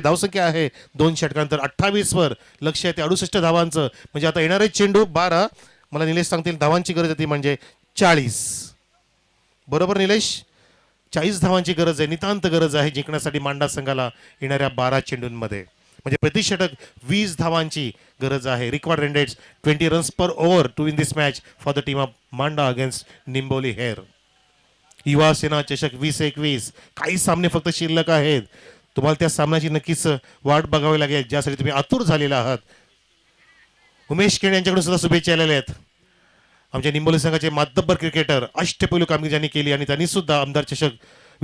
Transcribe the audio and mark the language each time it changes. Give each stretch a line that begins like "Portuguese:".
Marathi: धावसंख्या आहे 2 षटकांतर 28 वर. लक्ष आहे ते 68 धावांचं. म्हणजे आता येणारे चेंडू 12. मला निलेश सांगतील धावांची गरज आहे ती म्हणजे 40. बरोबर निलेश, 40 धावांची गरज आहे, नितांत गरज आहे जिंकण्यासाठी मांडा संघाला येणाऱ्या 12 चेंडूंमध्ये. म्हणजे प्रति षटक 20 धावांची गरज आहे.
English: Required run rates 20 runs per over to win this match for the team of Manda against Nimboli हेर.
Marathi: युवा सेना चषक 2021 काही सामने फक्त शिल्लक आहेत. तुम्हाला त्या सामन्याची नक्कीच वाट बघावी लागेल, ज्यासाठी तुम्ही आतुर झालेला आहात. उमेश केणे यांच्याकडून सुद्धा शुभेच्छा आलेल्या आहेत. आमच्या निंबोली संघाचे मातब्बर क्रिकेटर अष्टपैलू कामगिरी ज्यांनी केली आणि त्यांनी सुद्धा आमदार चषक